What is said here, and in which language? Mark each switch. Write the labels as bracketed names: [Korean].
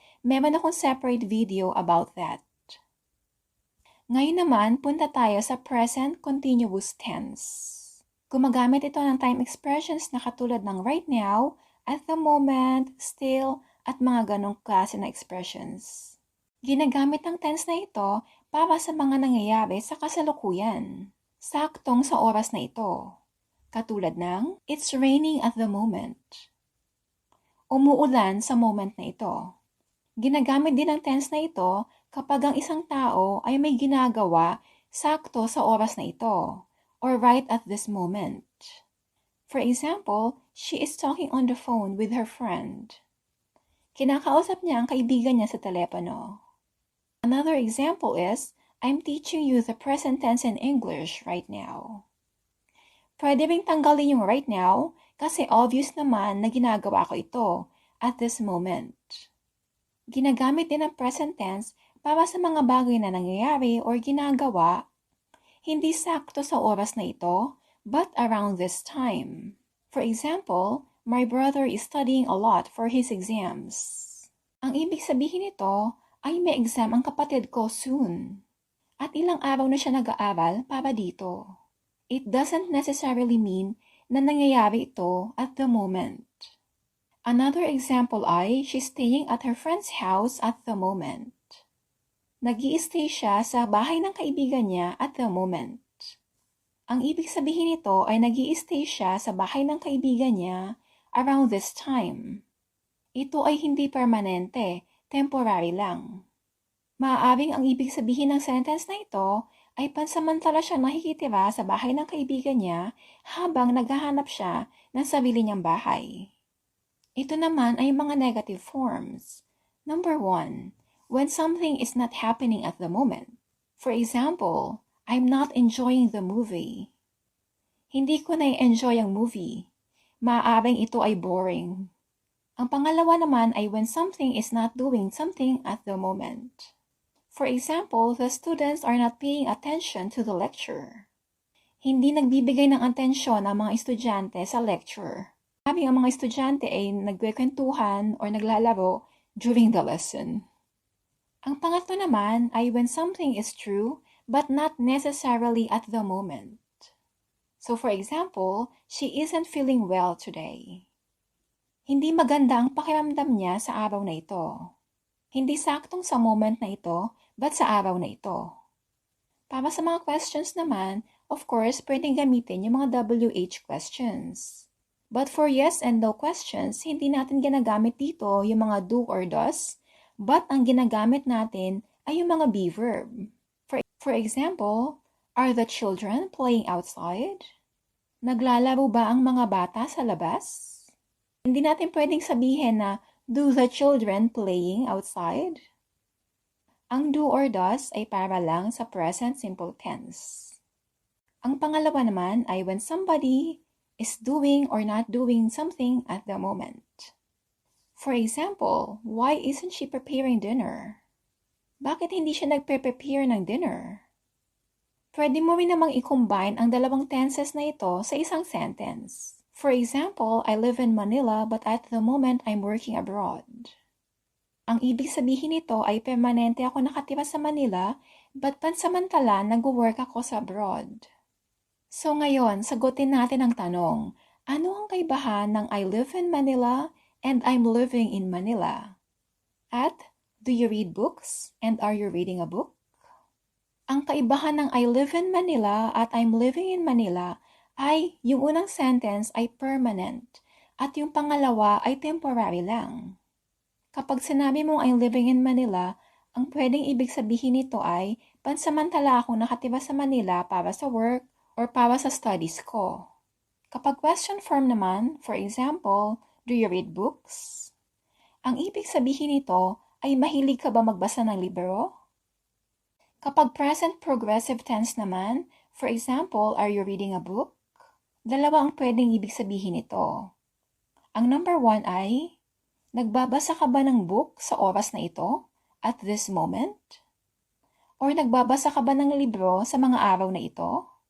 [Filipino] Meron akong [English] separate video about that. [Filipino] Ngayon naman, punta tayo sa present continuous tense. Gumagamit ito ng time expressions na katulad ng [English] right now, at the moment, [Filipino] still, at mga ganong klase na expressions. Ginagamit ang tense na ito para sa mga nangyayari sa kasalukuyan. Saktong sa oras na ito. Katulad ng, [English] it's raining at the moment. [Filipino] Umuulan sa moment na ito. Ginagamit din ang tense na ito kapag ang isang tao ay may ginagawa sakto sa oras na ito, [English] or right at this moment. For example, she is talking on the phone with her friend. [Filipino] Kinakausap niya ang kaibigan niya sa telepono. [English] Another example is, I'm teaching you the present tense in English right now. [Filipino] Pwede ring tanggalin yung [English] right now [Filipino] kasi obvious naman na ginagawa ko ito [English] at this moment. [Filipino] Ginagamit din ang present tense para sa mga bagay na nangyayari or ginagawa, hindi sakto sa oras na ito, [English] but around this time. For example, my brother is studying a lot for his exams. [Filipino] Ang ibig sabihin nito ay may exam ang kapatid ko soon. At ilang araw na siya nag-aaral para dito. [English] It doesn't necessarily mean [Filipino] na nangyayari ito [English] at the moment. Another example ay, she's staying at her friend's house at the moment. [Filipino] Nag-i-stay siya sa bahay ng kaibigan niya [English] at the moment. [Filipino] Ang ibig sabihin nito ay nag-i-stay siya sa bahay ng kaibigan niya [English] around this time. [Filipino] Ito ay hindi permanente, temporary lang. Maaaring ang ibig sabihin ng sentence na ito ay pansamantala siya nakikitira sa bahay ng kaibigan niya habang naghahanap siya ng sarili niyang bahay. Ito naman ay mga negative forms. [English] Number 1, when something is not happening at the moment. For example, I'm not enjoying the movie. [Filipino] Hindi ko na-enjoy ang movie. Maaaring ito ay boring. Ang pangalawa naman ay [English] when something is not doing something at the moment. For example, the students are not paying attention to the lecture. [Filipino] Hindi nagbibigay ng atensyon ang mga estudyante sa lecture. Habang ang mga estudyante ay nagkwentuhan o naglalaro [English] during the lesson. [Filipino] Ang pangatlo naman ay [English] when something is true but not necessarily at the moment. So for example, she isn't feeling well today. [Filipino] Hindi maganda ang pakiramdam niya sa araw na ito. Hindi saktong sa moment na ito, but sa araw na ito. Para sa mga questions naman, [English] of course, [Filipino] pwedeng gamitin yung mga WH questions. [English] But for yes and no questions, [Filipino] hindi natin ginagamit dito yung mga [English] do or does, [Filipino] but ang ginagamit natin ay yung mga [English] be verb. For example, are the children playing outside? [Filipino] Naglalaro ba ang mga bata sa labas? Hindi natin pwedeng sabihin na, [English] do the children playing outside? [Filipino] Ang [English] do or does [Filipino] ay para lang sa present simple tense. Ang pangalawa naman ay [English] when somebody is doing or not doing something at the moment. For example, why isn't she preparing dinner? [Filipino] Bakit hindi siya nagpe-prepare ng dinner? Pwede mo rin namang i-combine ang dalawang tenses na ito sa isang sentence. [English] For example, I live in Manila but at the moment I'm working abroad. [Filipino] Ang ibig sabihin nito ay permanente ako nakatira sa Manila but pansamantala nag-work ako sa abroad. So ngayon, sagutin natin ang tanong, ano ang kaibahan ng [English] I live in Manila [Filipino] and I'm living in Manila? [English] At, do you read books and are you reading a book? [Filipino] Ang kaibahan ng [English] I live in Manila [Filipino] at [English] I'm living in Manila [Filipino] ay yung unang sentence ay permanent at yung pangalawa ay temporary lang. Kapag sinabi mong [English] I'm living in Manila, [Filipino] ang pwedeng ibig sabihin nito ay pansamantala akong nakatira sa Manila para sa work or para sa studies ko. [English] Kapag question form naman, for example, do you read books? [Filipino] Ang ibig sabihin nito ay mahilig ka ba magbasa ng libro? [English] Kapag present progressive tense naman, for example, are you reading a book? [Filipino] Dalawa ang pwedeng ibig sabihin nito. Ang number 1 ay, nagbabasa ka ba ng book sa oras na ito, [English] at this moment? [Filipino] Or nagbabasa ka ba ng libro sa mga araw na ito?